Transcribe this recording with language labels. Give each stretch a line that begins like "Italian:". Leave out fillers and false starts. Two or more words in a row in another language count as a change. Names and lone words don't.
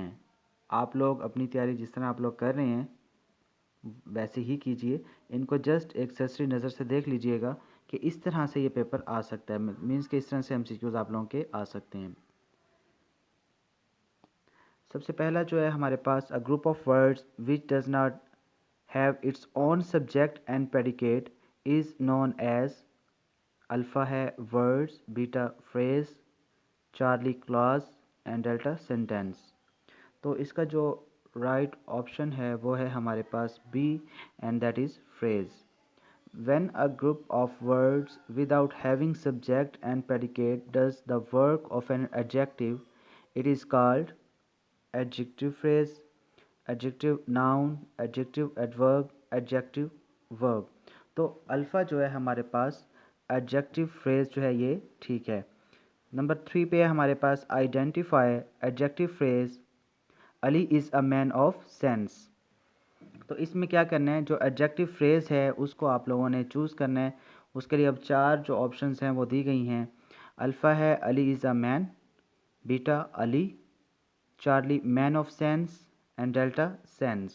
Hindi: आप लोग अपनी तैयारी जिस तरह आप लोग कर रहे हैं वैसे ही कीजिए। इनको जस्ट एक सरसरी नज़र से देख लीजिएगा कि इस तरह से ये पेपर आ सकता है, मीन्स कि इस तरह से एमसीक्यूज़ आप लोगों के आ सकते हैं। सबसे पहला जो है हमारे पास,
English: a group of words which does not have its own subject and predicate is known as. अल्फ़ा है words, beta phrase, Charlie clause and delta sentence.
Hindi: तो इसका जो
English: right option
Hindi: है वो है हमारे पास बी,
English: and that is phrase. When a group of words without having subject and predicate does the work of an adjective, it is called adjective phrase, adjective noun, adjective adverb, adjective verb।
Hindi: तो अल्फ़ा जो है हमारे पास
English: adjective phrase
Hindi: जो है ये ठीक है। नंबर 3 पे है हमारे पास
English: identify adjective phrase, Ali is a man of sense.
Hindi: तो इसमें क्या करना है, जो
English: adjective phrase
Hindi: है उसको आप लोगों ने चूज़ करना है। उसके लिए अब 4 जो ऑप्शंस हैं वो दी गई हैं। अल्फ़ा है
English: Ali is a man, beta Ali, Charlie man of sense and delta sense.